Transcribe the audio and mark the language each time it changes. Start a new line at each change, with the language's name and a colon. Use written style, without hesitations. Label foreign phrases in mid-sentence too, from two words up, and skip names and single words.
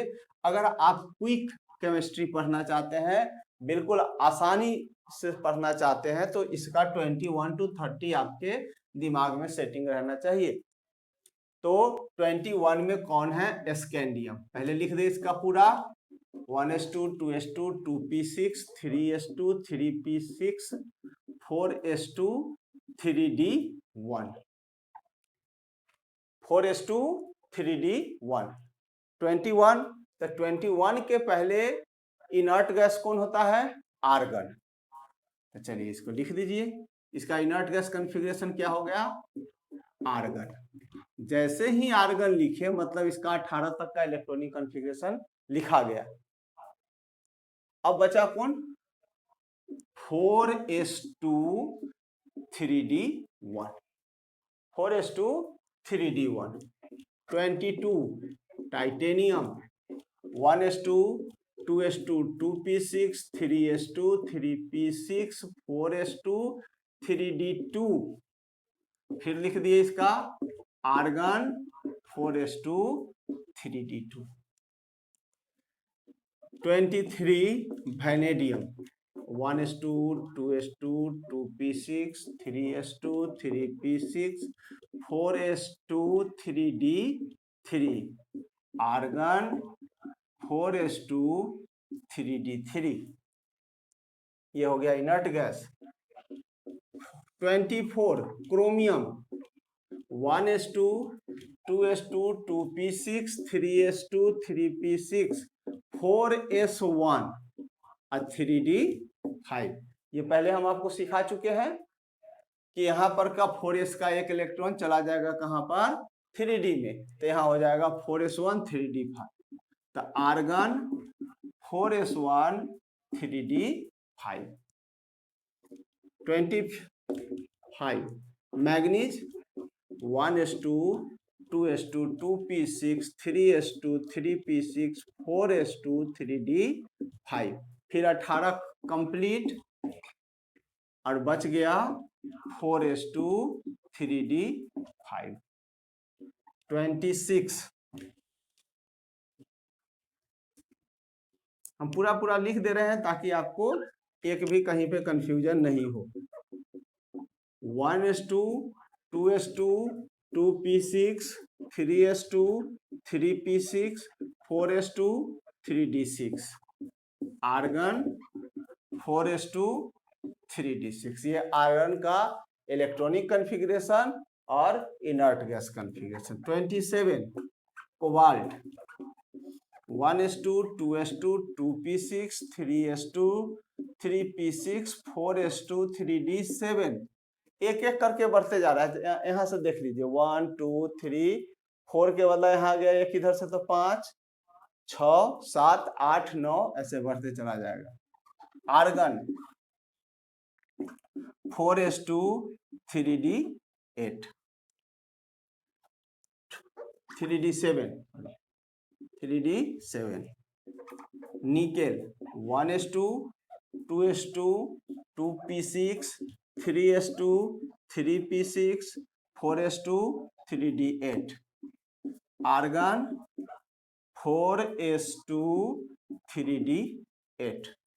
Hindi: अगर आप
English: quick chemistry
Hindi: पढ़ना चाहते हैं, बिल्कुल आसानी से पढ़ना चाहते हैं, तो इसका 21 to 30 आपके दिमाग में सेटिंग रहना चाहिए। तो 21 में कौन है, स्कैंडियम। पहले लिख दे इसका पूरा,
English: 1s2 2s2 2p6 3s2 3p6 4s2 3d1 4s2 3d1 21।
Hindi: तो 21 के पहले
English: inert gas
Hindi: कौन होता है, आर्गन। तो चलिए इसको लिख दीजिए, इसका
English: inert gas configuration
Hindi: क्या हो गया, आर्गन। जैसे ही आर्गन लिखे मतलब इसका 18 तक का
English: electronic configuration
Hindi: लिखा गया। अब बचा कौन,
English: 4s2 3d1 4s2 3d1। 22 टाइटेनियम 1s2 2s2 2p6 3s2 3p6 4s2 3d2।
Hindi: फिर लिख दिए इसका आर्गन 4s2 3d2।
English: 23 वैनेडियम 1s2 2s2 2p6 3s2 3p6 4s2 3d3 आर्गन 4s2 3d3।
Hindi: ये हो गया
English: inert gas.
Hindi: 24 क्रोमियम 1s2 2s2 2p6 3s2 3p6 4s1 और 3d5। ये पहले हम आपको सिखा चुके हैं कि यहाँ पर का 4s का एक इलेक्ट्रॉन चला जाएगा कहाँ पर, 3d में, तो यहाँ हो जाएगा 4s1 3d5। तो आर्गन 4s1 3d5।
English: 25 मैग्नीज 1s2 2s2 2p6 3s2 3p6 4s2 3d5।
Hindi: फिर 18 कंप्लीट और बच गया 4s2 3d5 26। हम पूरा पूरा लिख दे रहे हैं ताकि आपको एक भी कहीं पे कंफ्यूजन नहीं हो।
English: 1s2 2s2 2p6 3s2 3p6 4s2 3d6 आर्गन 4s2 3d6।
Hindi: ये आयरन का
English: electronic configuration
Hindi: और
English: inert gas configuration.
Hindi: 27 कोबाल्ट 1s2 2s2 2p6 3s2 3p6 4s2 3d7 एक एक करके बढ़ते जा रहा है। यहाँ से देख लीजिए 1 2 3 4 के बदला यहाँ आ गया एक इधर से, तो 5 6 7 8 9 ऐसे बढ़ते चला जाएगा।
English: आर्गन 4s2 3d8 3d7 निकेल 1s2 2s2 2p6 3s2 3p6 4s2 3d8 आर्गन 4s2 3d8।